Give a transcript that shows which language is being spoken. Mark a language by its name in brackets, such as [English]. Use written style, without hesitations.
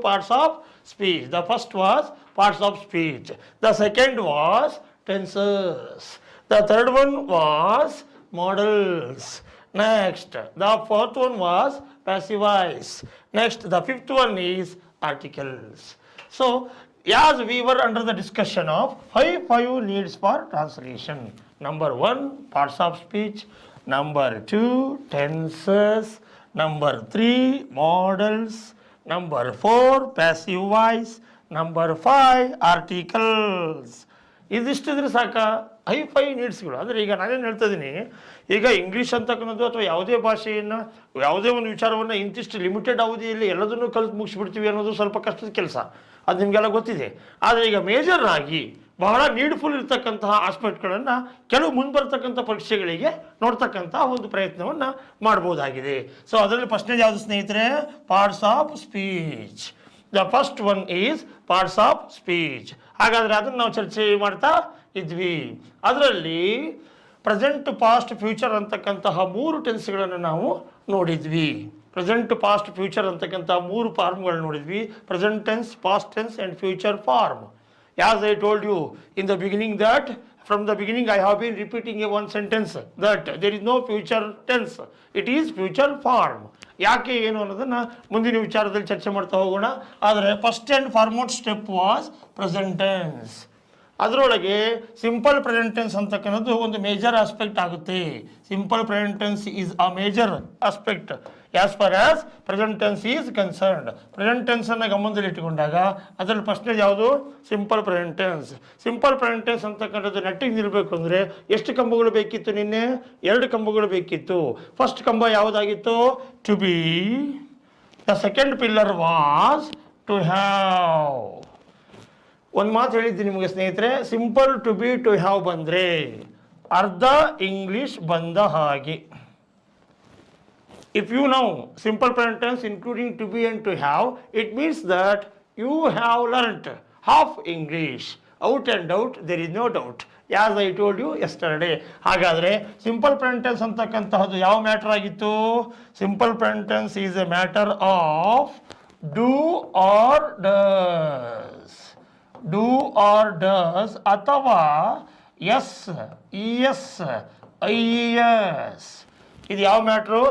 [English] Parts of speech. The first was parts of speech, the second was tenses, the third one was modals, next the fourth one was passive voice, next the fifth one is articles. So as we were under the discussion of high 5 needs for translation, number 1 parts of speech, number 2 tenses, number 3 models, number 4 passive voice, number 5 articles. [Kannada] ಇದಿಷ್ಟಿದ್ರೆ ಸಾಕ high 5 ನೀಡ್ಸ್ಗಳು. ಅಂದರೆ ಈಗ ನಾನೇನು ಹೇಳ್ತಾ ಇದ್ದೀನಿ, ಈಗ English ಅಂತಕ್ಕನ್ನೋದು ಅಥವಾ ಯಾವುದೇ ಭಾಷೆಯನ್ನು ಯಾವುದೇ ಒಂದು ವಿಚಾರವನ್ನು ಇಂತಿಷ್ಟು ಲಿಮಿಟೆಡ್ ಅವಧಿಯಲ್ಲಿ ಎಲ್ಲದನ್ನೂ ಕಲಿತು ಮುಗಿಸ್ಬಿಡ್ತೀವಿ ಅನ್ನೋದು ಸ್ವಲ್ಪ ಕಷ್ಟದ ಕೆಲಸ, ಅದು ನಿಮಗೆಲ್ಲ ಗೊತ್ತಿದೆ. ಆದರೆ ಈಗ ಮೇಜರ್ ಆಗಿ ಬಹಳ ನೀಡ್ಫುಲ್ ಇರ್ತಕ್ಕಂತಹ ಆಸ್ಪೆಕ್ಟ್ಗಳನ್ನು ಕೆಲವು ಮುಂದೆ ಬರ್ತಕ್ಕಂಥ ಪರೀಕ್ಷೆಗಳಿಗೆ ನೋಡ್ತಕ್ಕಂಥ ಒಂದು ಪ್ರಯತ್ನವನ್ನು ಮಾಡ್ಬೋದಾಗಿದೆ. ಸೊ ಅದರಲ್ಲಿ ಫಸ್ಟ್ನೇದು ಯಾವುದು ಸ್ನೇಹಿತರೆ? Parts of speech. [English] The first one is parts of speech. [Kannada] ಹಾಗಾದರೆ ಅದನ್ನು ನಾವು ಚರ್ಚೆ ಮಾಡ್ತಾ ಇದ್ವಿ. ಅದರಲ್ಲಿ ಪ್ರೆಸೆಂಟ್, ಪಾಸ್ಟ್, ಫ್ಯೂಚರ್ ಅಂತಕ್ಕಂತಹ 3 ಟೆನ್ಸ್ಗಳನ್ನು ನಾವು ನೋಡಿದ್ವಿ. ಪ್ರೆಸೆಂಟ್, ಪಾಸ್ಟ್, ಫ್ಯೂಚರ್ ಅಂತಕ್ಕಂಥ 3 ಫಾರ್ಮ್ಗಳು ನೋಡಿದ್ವಿ. Present tense, past tense and future form. [English] As I told you in the beginning that from the beginning I have been repeating one sentence that there is no future tense, it is future form. [Kannada] ಯಾಕೆ ಏನು ಅನ್ನೋದನ್ನು ಮುಂದಿನ ವಿಚಾರದಲ್ಲಿ ಚರ್ಚೆ ಮಾಡ್ತಾ ಹೋಗೋಣ. ಆದರೆ [English] First and foremost step was present tense. [Kannada] ಅದರೊಳಗೆ ಸಿಂಪಲ್ ಪ್ರೆಸೆಂಟ್ ಟೆನ್ಸ್ ಅಂತಕ್ಕನ್ನೋದು ಒಂದು ಮೇಜರ್ ಆಸ್ಪೆಕ್ಟ್ ಆಗುತ್ತೆ. [English] Simple present tense is a major aspect as far as present tense is concerned. [Kannada] Present tension ಗಮನದಲ್ಲಿ ಇಟ್ಟುಕೊಂಡಾಗ ಅದರಲ್ಲಿ ಫಸ್ಟ್ನೇದು ಯಾವುದು? Simple present tense. Simple present tense ಅಂತಕ್ಕಂಥದ್ದು ನೆಟ್ಟಿಗೆ ನಿಲ್ಲಬೇಕು ಅಂದರೆ ಎಷ್ಟು ಕಂಬಗಳು ಬೇಕಿತ್ತು? ನಿನ್ನೆ 2 ಕಂಬಗಳು ಬೇಕಿತ್ತು. ಫಸ್ಟ್ ಕಂಬ ಯಾವುದಾಗಿತ್ತು? To B. [English] The second pillar was to have. [Kannada] ಒಂದು ಮಾತು ಹೇಳಿದ್ದೀನಿ ನಿಮಗೆ ಸ್ನೇಹಿತರೆ, simple to B to have ಬಂದರೆ ಅರ್ಧ ಇಂಗ್ಲೀಷ್ ಬಂದ ಹಾಗೆ. [English] If you know simple present tense including to be and to have, it means that you have learnt half English. Out and out, there is no doubt. As I told you yesterday. [Kannada] ಹಾಗಾದರೆ simple present tense ಅಂತಕ್ಕಂತಹದ್ದು ಯಾವ matter ಆಗಿತ್ತು? [English] Simple present tense is a matter of do or does. [Kannada] Do or does ಅಥವಾ S, E S, I S. ಇದು ಯಾವ matter?